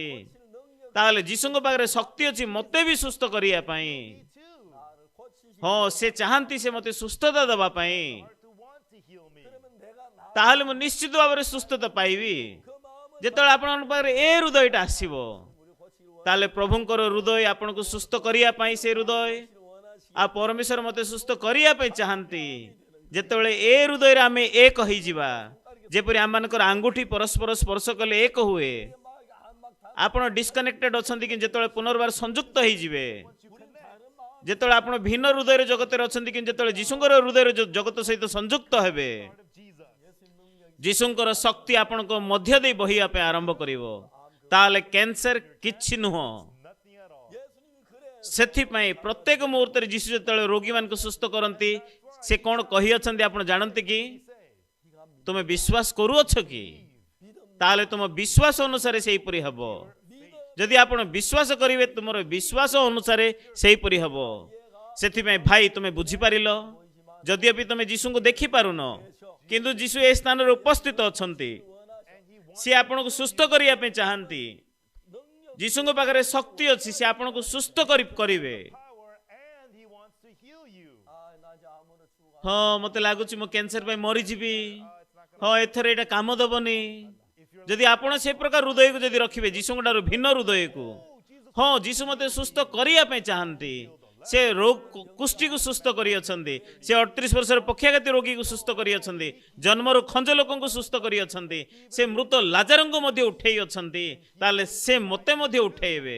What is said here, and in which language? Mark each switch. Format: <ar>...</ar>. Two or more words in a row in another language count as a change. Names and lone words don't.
<or>ତାହେଲେ ଯୀଶୁଙ୍କ ପାଖରେ ଶକ୍ତି ଅଛି ମୋତେ ବି ସୁସ୍ଥ କରିବା ପାଇଁ।</or> <ko>나를 고치시</ko> <or>ହଁ, ସେ ଚାହାନ୍ତି ସେ ମୋତେ ସୁସ୍ଥତା ଦେବା ପାଇଁ।</or> <en>to want to heal me.</en> <ko>그러면 내가 나</ko> <or>ତାହେଲେ ମୁଁ ନିଶ୍ଚିତ ଭାବରେ ସୁସ୍ଥତା ପାଇବି।</or> <ko>그 마음을</ko> <or>ଯେତେବେଳେ ଆପଣଙ୍କ ପାଖରେ ଏ ହୃଦୟଟା ଆସିବ,</or> <ko>우리 고치기</ko> <or>ତାହେଲେ ପ୍ରଭୁଙ୍କର ହୃଦୟ ଆପଣଙ୍କୁ ସୁସ୍ଥ କରିବା ପାଇଁ ସେ ହୃଦୟ,</or> <ko>원하시</ko> <or>ଆଉ ପରମେଶ୍ୱର ମୋତେ ସୁସ୍ଥ କରିବା ପାଇଁ ଚାହାନ୍ତି। ଯେତେବେଳେ ଏ ହୃଦୟରେ ଆମେ ଏକ ହେଇଯିବା, ଯେପରି ଆମମାନଙ୍କର ଆଙ୍ଗୁଠି ପରସ୍ପର ସ୍ପର୍ଶ କଲେ ଏକ ହୁଏ, ଆପଣ ଡିସକନେକ୍ଟେଡ୍ ଅଛନ୍ତି କିନ୍ତୁ ଯେତେବେଳେ ପୁନର୍ବାର ସଂଯୁକ୍ତ ହେଇଯିବେ, ଯେତେବେଳେ ଆପଣ ଭିନ୍ନ ହୃଦୟର ଜଗତରେ ଅଛନ୍ତି କିନ୍ତୁ ଯେତେବେଳେ ଯୀଶୁଙ୍କର ହୃଦୟର ଜଗତ ସହିତ ସଂଯୁକ୍ତ ହେବେ,</or> <en>Of Jesus.</en> <or>ଯୀଶୁଙ୍କର ଶକ୍ତି ଆପଣଙ୍କ ମଧ୍ୟ ଦେଇ ବହିବା ପାଇଁ ଆରମ୍ଭ କରିବ, ତାହେଲେ କ୍ୟାନ୍ସର କିଛି ନୁହଁ।</or> <en>nothing at all.</en> <ko>예수님이 그래.</ko> <or>ସେଥିପାଇଁ ପ୍ରତ୍ୟେକ ମୁହୂର୍ତ୍ତରେ ଯୀଶୁ ଯେତେବେଳେ ରୋଗୀମାନଙ୍କୁ ସୁସ୍ଥ କରନ୍ତି, ସେ କ'ଣ କହିଅଛନ୍ତି ଆପଣ ଜାଣନ୍ତି କି? ତୁମେ ବିଶ୍ୱାସ କରୁଅଛ କି? ତାହେଲେ ତୁମ ବିଶ୍ୱାସ ଅନୁସାରେ ସେହିପରି ହେବ। ଯଦି ଆପଣ ବିଶ୍ୱାସ କରିବେ, ତୁମର ବିଶ୍ୱାସ ଅନୁସାରେ ସେହିପରି ହେବ। ସେଥିପାଇଁ ଭାଇ, ତୁମେ ବୁଝିପାରିଲ, ଯଦିଓ ବି ତୁମେ ଯୀଶୁଙ୍କୁ ଦେଖିପାରୁନ, କିନ୍ତୁ ଯୀଶୁ ଏ ସ୍ଥାନରେ ଉପସ୍ଥିତ ଅଛନ୍ତି। ସେ ଆପଣଙ୍କୁ ସୁସ୍ଥ କରିବା ପାଇଁ ଚାହାନ୍ତି। ଯୀଶୁଙ୍କ ପାଖରେ ଶକ୍ତି ଅଛି, ସେ ଆପଣଙ୍କୁ ସୁସ୍ଥ କରିବେ।</or> <en>Power, and he wants to heal you.</en> <ko>아, 나 이제 아무나 죽어.</ko> <or>ହଁ, ମତେ ଲାଗୁଛି ମୁଁ କ୍ୟାନ୍ସର ପାଇଁ ମରିଯିବି। ହଁ, ଏଥର ଏଇଟା କାମ ଦବନି। ଯଦି ଆପଣ ସେ ପ୍ରକାର ହୃଦୟକୁ ଯଦି ରଖିବେ, ଯୀଶୁଙ୍କ ଠାରୁ ଭିନ୍ନ ହୃଦୟକୁ, ହଁ, ଯୀଶୁ ମତେ ସୁସ୍ଥ କରିବା ପାଇଁ ଚାହାନ୍ତି। ସେ କୁଷ୍ଠିକୁ ସୁସ୍ଥ କରିଅଛନ୍ତି, ସେ 38 ବର୍ଷର ପକ୍ଷାଘାତୀ ରୋଗୀକୁ ସୁସ୍ଥ କରିଅଛନ୍ତି, ଜନ୍ମରୁ ଖଞ୍ଜ ଲୋକଙ୍କୁ ସୁସ୍ଥ କରିଅଛନ୍ତି, ସେ ମୃତ ଲାଜାରଙ୍କୁ ମଧ୍ୟ ଉଠେଇ ଅଛନ୍ତି, ତାହେଲେ ସେ ମତେ ମଧ୍ୟ ଉଠେଇବେ।</or>